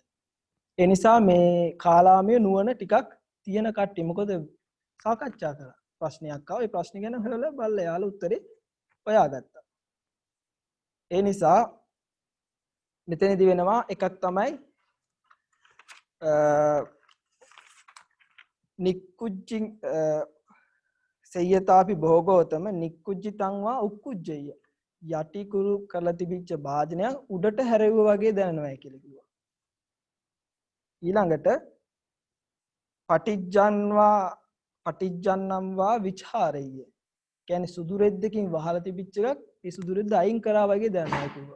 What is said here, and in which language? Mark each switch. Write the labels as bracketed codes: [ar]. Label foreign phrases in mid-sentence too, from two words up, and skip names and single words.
[si] ඒ නිසා මේ කාලාමය නුවණ ටිකක් තියෙන කට්ටිය මොකද සාකච්ඡා කරා. ප්‍රශ්නයක් ආවා. ඒ ප්‍රශ්නේ ගැන හොයලා බලලා යාළුවෝ උත්තරේ හොයාගත්තා. ඒ නිසා මෙතනදී වෙනවා එකක් තමයි [pi] නික්කුජ්ජින් සය්‍යතාපි භෝගෝතම නික්කුජ්ජිතං වා උක්කුජ්ජය [si] යටි කුරු කරලා තිබිච්ච භාජනයක් උඩට හැරෙවුවා වගේ දැනෙනවා කියලා කිව්වා. ඊළඟට [pi] පටිජ්ජන්නම් වා [si] විචාරය කියන්නේ සුදු රෙද්දකින් වහලා තිබිච්ච එකක් ඒ සුදු රෙද්ද අයින් කරා වගේ දැනෙනවා කිව්වා.